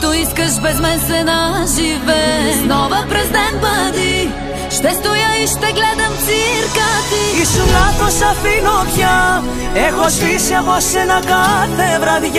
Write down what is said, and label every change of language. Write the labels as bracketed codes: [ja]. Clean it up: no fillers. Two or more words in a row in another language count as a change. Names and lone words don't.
[bg] искаш без мен се наживе. Снова през ден бъди, ще стоя и ще гледам цирка ти. [el] Ήσουν λάθος, αφήνω πια. Έχω σβήσει από σένα κάθε βραδιά.